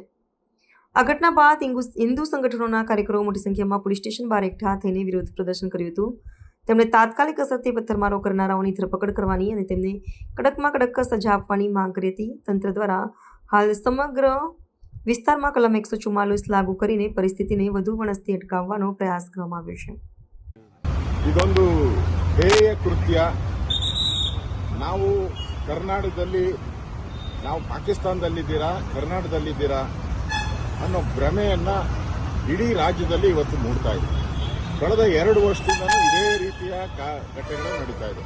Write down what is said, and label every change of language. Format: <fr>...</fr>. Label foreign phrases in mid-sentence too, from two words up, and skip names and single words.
<gu>આ ઘટના બાદ હિન્દુ સંગઠનોના કાર્યકરો મોટી સંખ્યામાં પોલીસ સ્ટેશન બહાર એકઠા થઈને વિરોધ પ્રદર્શન કર્યું હતું। તેમણે તાત્કાલિક અસરથી પથ્થરમારો કરનારાઓની ધરપકડ કરવાની અને તેમને કડકમાં કડક સજા આપવાની માંગ કરી હતી। તંત્ર દ્વારા હાલ સમગ્ર વિસ્તારમાં કલમ 144 લાગુ કરીને પરિસ્થિતિને વધુ વણસતી અટકાવવાનો પ્રયાસ કરવામાં આવ્યો છે।</gu> <kn>ಇದೊಂದು ಹೇಯ ಕೃತ್ಯ। ನಾವು ಕರ್ನಾಟಕದಲ್ಲಿ ನಾವು ಪಾಕಿಸ್ತಾನದಲ್ಲಿದ್ದೀರಾ ಕರ್ನಾಟಕದಲ್ಲಿದ್ದೀರಾ ಅನ್ನೋ ಭ್ರಮೆಯನ್ನ ಇಡೀ ರಾಜ್ಯದಲ್ಲಿ ಇವತ್ತು ಮೂಡ್ತಾ ಇದೆ। ಕಳೆದ 2 ವರ್ಷದಿಂದಲೂ ಇದೇ ರೀತಿಯ ಘಟನೆಗಳು ನಡೀತಾ ಇದೆ।</kn>